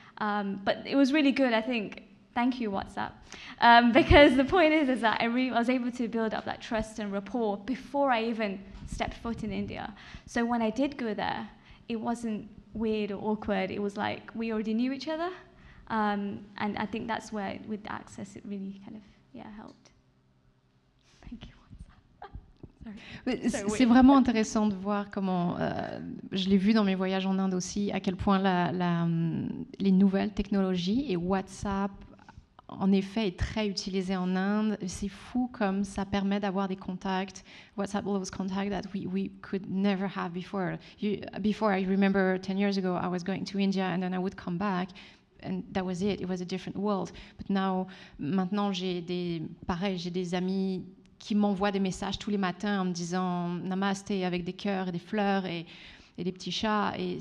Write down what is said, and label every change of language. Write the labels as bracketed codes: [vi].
[en] But it was really good, I think. Thank you, WhatsApp. Because the point is that I was able to build up that trust and rapport before I even stepped foot in India. So when I did go there, it wasn't weird or awkward. It was like we already knew each other. And I think that's where, with the access, it really kind of, helped. Thank you. [fr] C'est vraiment intéressant de voir comment, je l'ai vu dans mes voyages en Inde aussi, à quel point les nouvelles technologies et WhatsApp, en effet, est très utilisé en Inde. C'est fou comme ça permet d'avoir des contacts. [en] WhatsApp allows contact that we could never have before. Before, I remember 10 years ago, I was going to India and then I would come back. And that was it. It was a different world. But [fr] maintenant, j'ai des amis qui m'envoient des messages tous les matins en me disant namasté avec des cœurs et des fleurs et des petits chats.